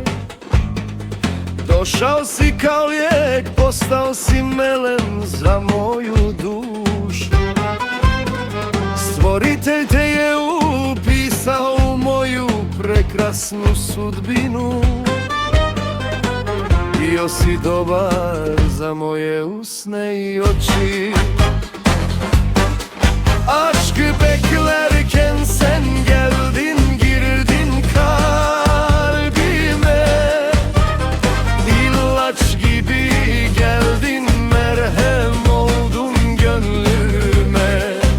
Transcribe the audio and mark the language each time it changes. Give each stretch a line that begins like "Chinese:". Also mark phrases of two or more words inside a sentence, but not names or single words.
Bosnian: Došao si kao lijek, postao si melem za moju dušu. Stvoritelj te je upisao u moju prekrasnu sudbinu. Bio si dobar za moje usne i oči.
Turkish: Aşk beklerken sen geldin, girdin kalbime. İlaç gibi geldin, merhem oldun gönlüme.